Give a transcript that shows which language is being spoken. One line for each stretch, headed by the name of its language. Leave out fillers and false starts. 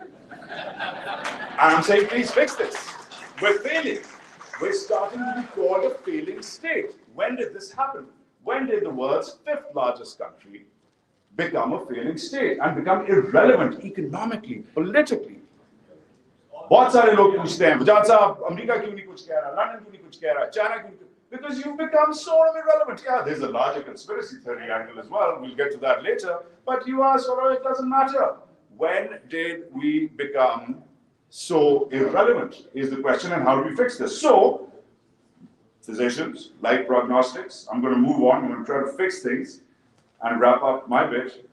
English: And I'm saying, please fix this. We're failing. We're starting to be called a failing state. When did this happen? When did the world's 5th largest country become a failing state and become irrelevant economically, politically?
Hindi: बहुत सारे लोग पूछते हैं, बजाज साहब, America क्यों नहीं कुछ कह रहा, लंदन क्यों नहीं कुछ कह रहा, China क्यों नहीं,
English: because you've become sort of irrelevant. Yeah, there's a larger conspiracy theory angle as well. We'll get to that later. But you are sort of, it doesn't matter. When did we become so irrelevant is the question, and how do we fix this? So, physicians like prognostics. I'm going to move on. I'm going to try to fix things and wrap up my bit.